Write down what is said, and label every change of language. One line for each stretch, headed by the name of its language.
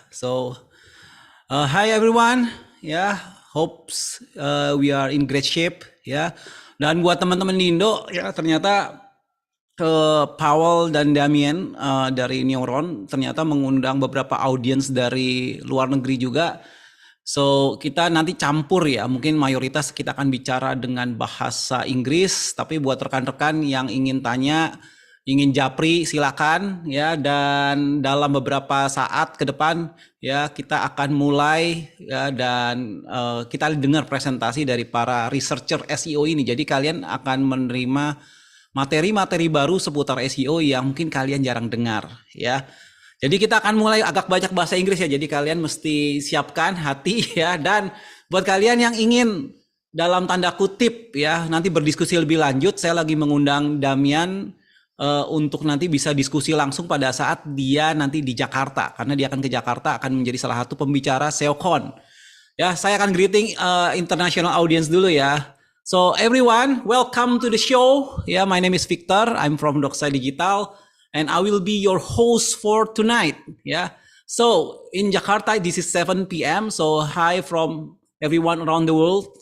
English: So, hi everyone, ya, hopes we are in great shape, ya.
Indonesian: Dan buat teman-teman di Indo, ya ternyata Paweł dan Damien dari Neuron ternyata mengundang beberapa audiens dari luar negeri juga. So kita nanti campur ya, mungkin mayoritas kita akan bicara dengan bahasa Inggris, tapi buat rekan-rekan yang ingin tanya, ingin japri silakan ya. Dan dalam beberapa saat ke depan ya kita akan mulai ya, dan kita dengar presentasi dari para researcher SEO ini. Jadi kalian akan menerima materi-materi baru seputar SEO yang mungkin kalian jarang dengar ya. Jadi kita akan mulai agak banyak bahasa Inggris ya. Jadi kalian mesti siapkan hati ya. Dan buat kalian yang ingin dalam tanda kutip ya nanti berdiskusi lebih lanjut, saya lagi mengundang Damian untuk nanti bisa diskusi langsung pada saat dia nanti di Jakarta, karena dia akan ke Jakarta, akan menjadi salah satu pembicara SEOCON. Ya, saya akan greeting international audience dulu ya.
English: So everyone, welcome to the show. Yeah, my name is Victor. I'm from Doxa Digital, and I will be your host for tonight. Yeah. So in Jakarta, this is 7 p.m. So hi from everyone around the world.